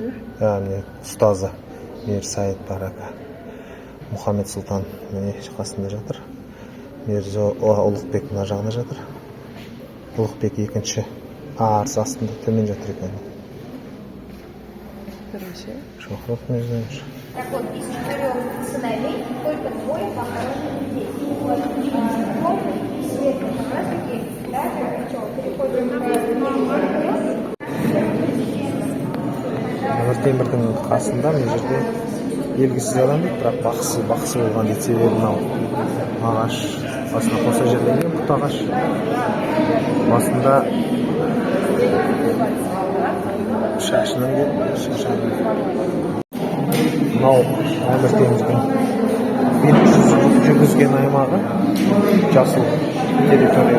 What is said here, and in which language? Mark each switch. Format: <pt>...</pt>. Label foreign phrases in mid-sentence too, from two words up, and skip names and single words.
<kk>Міне ұстазы Мир Сайд Барака. Мұхаммед Сұлтан міне қасында жатыр. Мирза Ұлықбек мына жағында жатыр. Ұлықбек екінші арсы астында төмен жатыр екен. Шохров Мирзаевич.</kk> <ru>Так вот, из 4 сыновей только 2 похоронены здесь. Темный и светлый как раз таки даже переходим на</ru> <kk>Әмір Темірдің қасында мына жерде белгісіз адам дейді, бірақ бақсы болған дейді. Себебі мынау ағаш басына қоса жерленген бұт ағаш. Басында шашынан мынау Әмір Темірдің жүргізген аймағы жасыл территория.</kk>